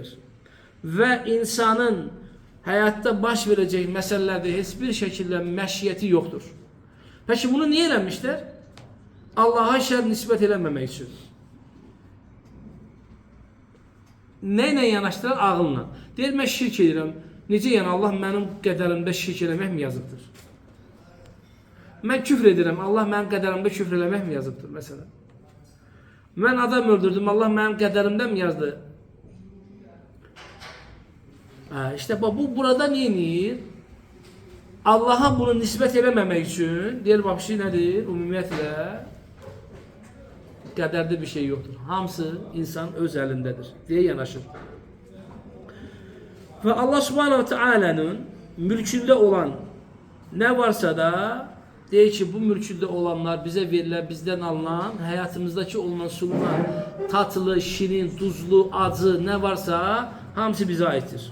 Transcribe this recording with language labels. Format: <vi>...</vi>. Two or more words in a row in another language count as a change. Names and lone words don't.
<tr>Ve insanın hayatta baş verecek meselelerde hiçbir şekilde meşiyeti yoktur. Peki bunu niye eləmişler? Allah'a şer nispet eləməmək için. Neyle yanaştılar? Ağılla.</tr> <az>Deyir, mən şirk edirəm. Necə yəni Allah mənim qədərimdə şirk eləmək mi yazıbdır? Mən küfr edirəm. Allah mənim qədərimdə küfr eləmək mi yazıbdır mesela? Mən adam öldürdüm. Allah mənim qədərimdə mi yazdı?</az> <tr>İşte bu burada neyinir?</tr> <az>Allah'a bunu nispet eləməmək üçün deyir, bax şey nədir? Ümumiyyətlə qədərdə bir şey yoktur. Hamısı insan öz əlindedir diye yanaşır.</az> <tr>Ve Allah Subhanahu Teala'nın mülkünde olan ne varsa da deyir ki bu mülkünde olanlar bize verilen, bizden alınan, hayatımızdaki olunan sunulan tatlı, şirin, tuzlu, acı ne varsa hamısı bize aittir.</tr>